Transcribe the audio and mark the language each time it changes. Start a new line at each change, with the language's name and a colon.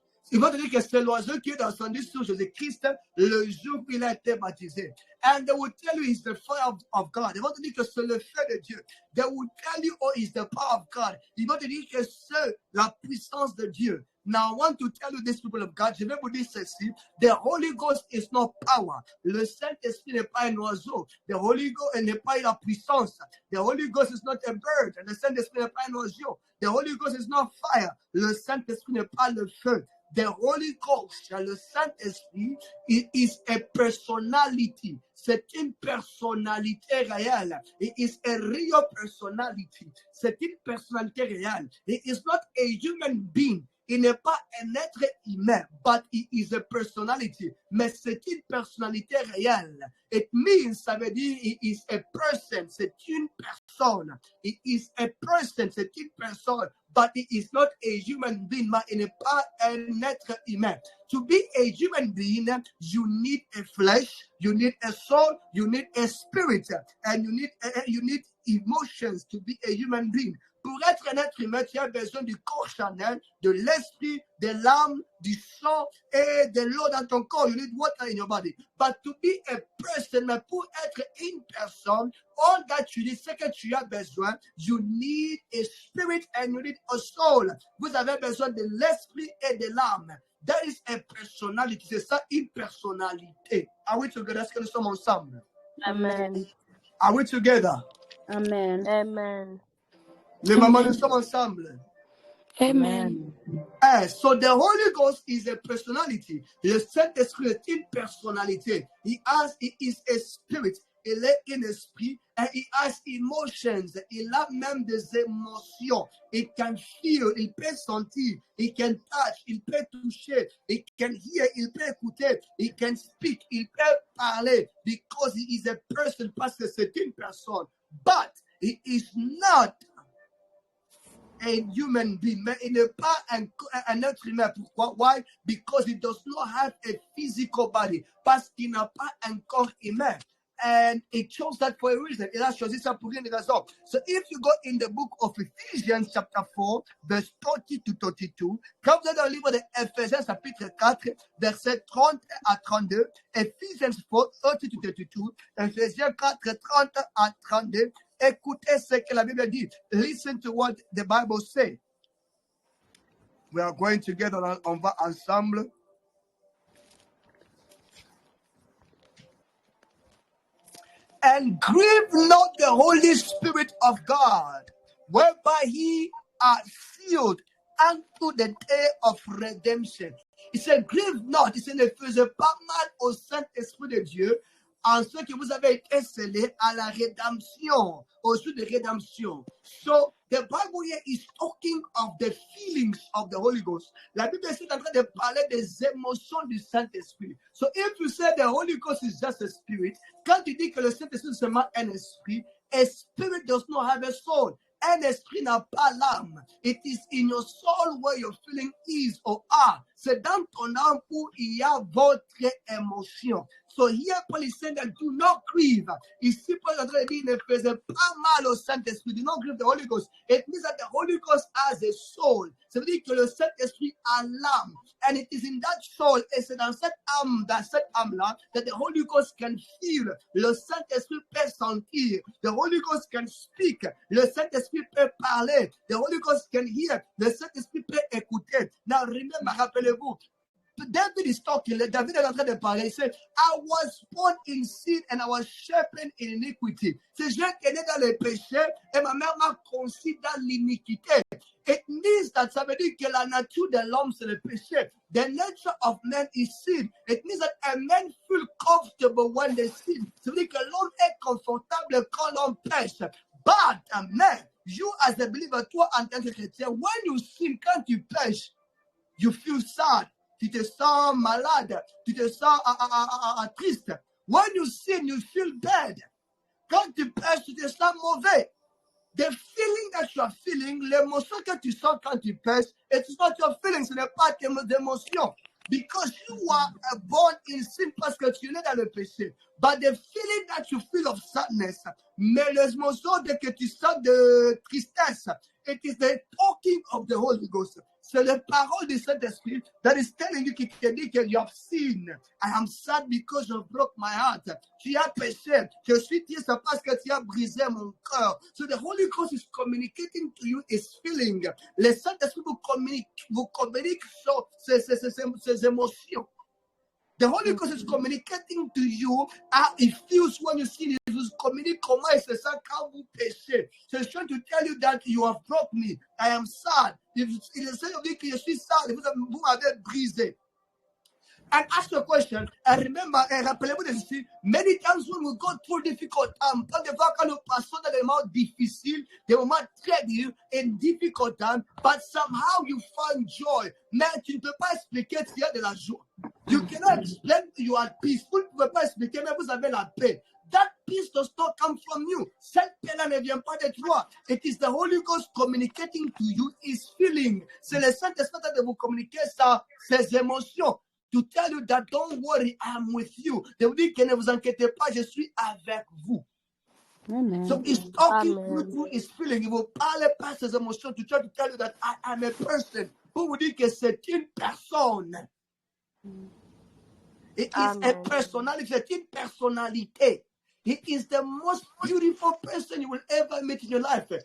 French: Ils vont te dire que c'est l'oiseau qui est descendu sur Jésus-Christ le jour où il a été baptisé.
English: And they will tell you it's the fire of God.
French: Ils vont te dire que c'est le feu de Dieu.
English: They will tell you, oh, it's the power of God.
French: Ils vont te dire que c'est la puissance de Dieu.
English: Now, I want to tell you this, people of God,
French: je vais vous dire ceci.
English: The Holy Ghost is not power.
French: Le Saint-Esprit n'est pas un oiseau. The Holy Ghost n'est pas la puissance.
English: The Holy Ghost is not a bird.
French: Le Saint-Esprit n'est pas un oiseau.
English: The Holy Ghost is not fire.
French: Le Saint-Esprit n'est pas le feu. The Holy Ghost, le Saint-Esprit,
English: is a personality.
French: C'est une personnalité réelle.
English: It is a real personality.
French: C'est une personnalité réelle.
English: It is not a human being.
French: Il n'est pas un être humain,
English: but it is a personality.
French: Mais c'est une personnalité réelle.
English: It means,
French: ça veut dire,
English: it is a person.
French: C'est une personne.
English: It is a person.
French: C'est une personne.
English: But it is not a human being.
French: Mais il n'est pas un être humain.
English: To be a human being, you need a flesh, you need a soul, you need a spirit, and you need emotions to be a human being.
French: Pour être un être humain, tu as besoin du corps charnel, de l'esprit, de l'âme, du sang et de l'eau dans ton corps.
English: You need water in your body. But to be a person,
French: mais pour être une personne,
English: all that you need,
French: ce que tu as besoin,
English: you need a spirit and you need a soul.
French: Vous avez besoin de l'esprit et de l'âme.
English: That is a personality.
French: C'est ça, une personnalité.
English: Are we together?
French: Est-ce que nous sommes ensemble?
English: Amen. Are we together? Amen. Amen.
French: Les mamans, nous sommes ensemble.
English: Amen. So the Holy Ghost is a personality.
French: Le Saint-Esprit est une personnalité.
English: He is a spirit.
French: Il est un esprit.
English: And he has emotions.
French: Il a même des émotions.
English: He can feel.
French: Il peut sentir.
English: He can touch.
French: Il peut toucher.
English: He can hear.
French: Il peut écouter.
English: He can speak.
French: Il peut parler.
English: Because he is a person.
French: Parce que c'est une personne.
English: But he is not a human being,
French: mais il n'est pas un être humain. Pourquoi?
English: Why? Because he does not have a physical body.
French: Parce qu'il n'a pas un corps humain.
English: And he chose that for a reason.
French: Il a choisi ça pour une raison.
English: So if you go in the book of Ephesians chapter 4, verse 30 to 32,
French: quand vous êtes dans le livre d'Éphésiens chapitre 4, verset 30 à 32,
English: Ephesians 4, 30 to 32,
French: Éphésiens 4, 30 à 32, écoutez ce que la Bible dit.
English: Listen to what the Bible says. We are going together,
French: on va ensemble.
English: And grieve not the Holy Spirit of God, whereby he are sealed unto the day of redemption.
French: Il se grive not, il ne faisait pas mal au Saint-Esprit de Dieu, en ce que vous avez été scellés à la rédemption, au jour de rédemption.
English: So, the Bible here is talking of the feelings of the Holy Ghost.
French: La Bible est en train de parler des émotions du Saint-Esprit.
English: So, if you say the Holy Ghost is just a spirit,
French: quand tu dis que le Saint-Esprit est seulement un esprit,
English: a spirit does not have a soul.
French: Un esprit n'a pas l'âme.
English: It is in your soul where your feeling is or are.
French: C'est dans ton âme où il y a votre émotion.
English: So here Paul is saying that do not grieve.
French: Ici Paul est en train de dire, ne faisait pas mal au Saint-Esprit.
English: Do not grieve the Holy Ghost. It means that the Holy Ghost has a soul.
French: Ça veut dire que le Saint-Esprit a l'âme.
English: And it is in that soul,
French: et c'est dans cette âme-là,
English: that the Holy Ghost can feel.
French: Le Saint-Esprit peut sentir.
English: The Holy Ghost can speak.
French: Le Saint-Esprit peut parler.
English: The Holy Ghost can hear.
French: Le Saint-Esprit peut écouter.
English: Now remember,
French: rappelez-vous,
English: David is talking.
French: David est en train de parler. Il dit,
English: I was born in sin and I was shaped in iniquity.
French: C'est je qui est né dans le péché et ma mère m'a conçu dans l'iniquité.
English: It means that
French: ça veut dire que la nature de l'homme c'est le péché.
English: The nature of man is sin. It means that a man feel comfortable when they sin.
French: Ça veut dire que l'homme est confortable quand l'homme pêche.
English: But a man, you as a believer,
French: toi en tant que chrétien,
English: when you sin,
French: quand tu pêches,
English: you feel sad.
French: Tu te sens malade, tu te sens triste.
English: When you sin, you feel bad.
French: Quand tu pêches, tu te sens mauvais.
English: The feeling that you are feeling,
French: l'émotion que tu sens quand tu pêches,
English: it is not your feeling,
French: ce n'est pas tes émotions.
English: Because you are born in sin,
French: parce que tu es né dans le péché.
English: But the feeling that you feel of sadness,
French: mais l'émotion que tu sens de tristesse,
English: it is the talking of the Holy Ghost.
French: C'est la parole du Saint-Esprit
English: that is telling you,
French: qui te dit que
English: you have sinned. I am sad because you broke my heart.
French: Tu as péché. Je suis triste parce que tu as brisé mon cœur.
English: So the Holy Ghost is communicating to you his feeling.
French: Le Saint-Esprit vous communique sur ses émotions.
English: The Holy Ghost is communicating to you how it feels when you sin. It will communicate
French: comment il se sent quand vous péchez.
English: So it's trying to tell you that you have broke me. I am sad.
French: Il essaie de dire que je suis
English: sad.
French: Vous m'avez brisé.
English: And ask the question, and remember,
French: rappelez-vous de ceci,
English: many times when we go through difficult times,
French: quand nous passons dans des moments difficiles, des moments très durs
English: and difficult times, but somehow you find joy.
French: Mais tu ne peux pas expliquer s'il y a de la joie.
English: You cannot explain you are peace.
French: Vous ne pouvez pas expliquer, mais vous avez la paix.
English: That peace does not come from you.
French: Cette paix-là ne vient pas de toi.
English: It is the Holy Ghost communicating to you his feeling.
French: C'est le Saint-Esprit de vous communiquer ses émotions.
English: To tell you that don't worry, I'm with you.
French: De vous dire que ne vous inquiétez pas, je suis avec vous.
English: Amen. So he's talking through his feeling.
French: Il vous parle par ses émotions
English: to try to tell you that I am a person.
French: Pour vous dire que c'est une personne.
English: It is a personality.
French: C'est une personnalité.
English: He is the most beautiful person you will ever meet in your life.